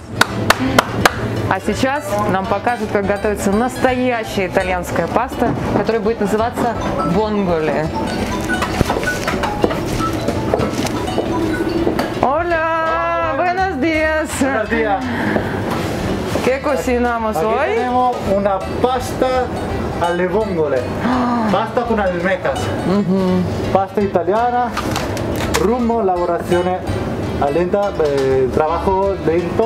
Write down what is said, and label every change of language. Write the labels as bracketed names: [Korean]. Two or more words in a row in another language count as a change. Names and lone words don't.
[Russian] А сейчас нам покажут, как готовится настоящая итальянская паста, которая будет называться бонголи. [Spanish] Hola, buenos días. Buenos días. ¿Qué cocinamos Aquí hoy? tenemos una [Italian] pasta alle vongole, [Spanish] pasta con almejas, pasta italiana, rumbo, [Italian] elaborazione lenta, [Spanish] trabajo lento.